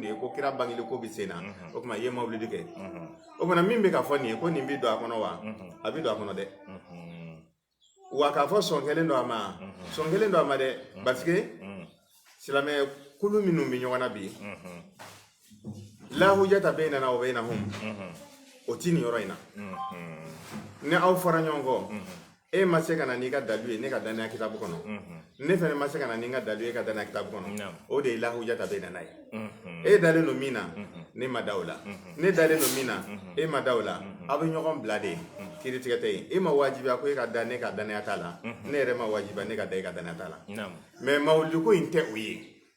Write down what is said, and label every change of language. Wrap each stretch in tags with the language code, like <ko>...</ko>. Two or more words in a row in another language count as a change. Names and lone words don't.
<bm>ye ko kira bangeli ko bi sen na o kuma i ye mawulidu kɛ o kuma min bɛ ka fɔ nin ye ko nin bi don a kɔnɔ wa a bi don a kɔnɔ dɛ wa k'a fɔ sɔn kelen don a ma sɔn kelen don a ma dɛ</bm> <fr>parce que</fr> <bm>silamɛ kulu minnu bɛ ɲɔgɔn na bi la</bm> <ar>hujjata baynana wa baynahum</ar> <bm>o ti nin yɔrɔ in na ni aw fɔra ɲɔgɔn kɔ e ma se ka na n'i ka dalu ye ne ka danaya kitabu kɔnɔ ne fɛnɛ ma se ka na ni n ka dalu ye ka danaya kitabu kɔnɔ o de ye</bm> <ar>la hujjata baynana</ar> <bm>ye e dalen don min na ne ma da o la ne dalen don min na e ma da o la aw bɛ ɲɔgɔn bila de kiri tigɛ tɛ yen e ma wajibiya ko e ka da ne ka danaya t'a la ne yɛrɛ ma wajibiya ne ka da e ka danaya t'a la mais mawulidu ko in tɛ o ye</bm>